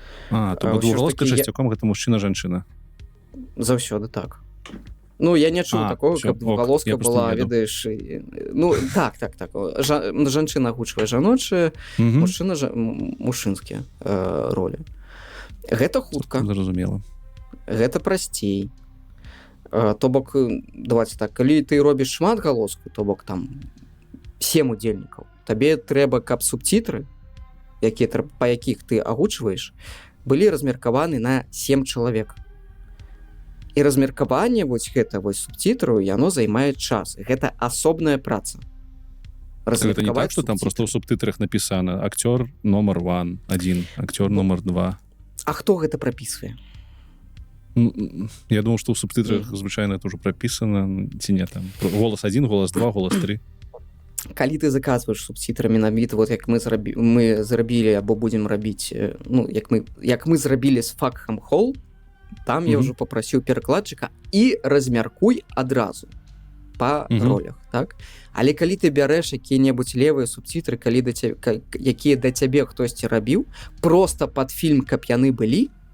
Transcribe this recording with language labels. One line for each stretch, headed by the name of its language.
Belarusian: То двухгалоска часцяком гэта мужчына-жанчына. Заўсёды так. Ну, я не чуў такого, каб двухгалоска была, ведаеш... Ну, так. Жанчына агучвае жаночыя, мужчына мужчынскія ролі. Гэта хутка. Зразумела. Гэта прасцей. То бок, давайте так, калі ты робіш шмат галоску, то бок там 7 удзельнікаў, табе трэба, каб субцітры, па якіх ты агучваеш, былі размеркаваны на 7 чалавек. І размеркаванне вось гэта вось субцітру, яно займае час. Гэта асобная праца.
Russian: Это не так, что там просто в субтитрах написано актер номер 1, актер номер 2.
Belarusian: А хто гэта прапісвае?
Russian: Я думал, что в субтитрах звычайно это уже прописано,
Belarusian: ці не там
Russian: голос 1, голос 2, голос 3.
Belarusian: Калі ты заказваеш субтитрамі набіта, вот як мы зрабілі або будзем рабіць, ну, як мы зрабілі з факхам Холл, там я ўжо попрасіў перакладчыка і размяркуй адразу па ролях, так? Але калі ты бярэш якія-небудзь левыя субцітры, якія да цябе хтосьці рабіў, просто пад фільм, каб яны былі,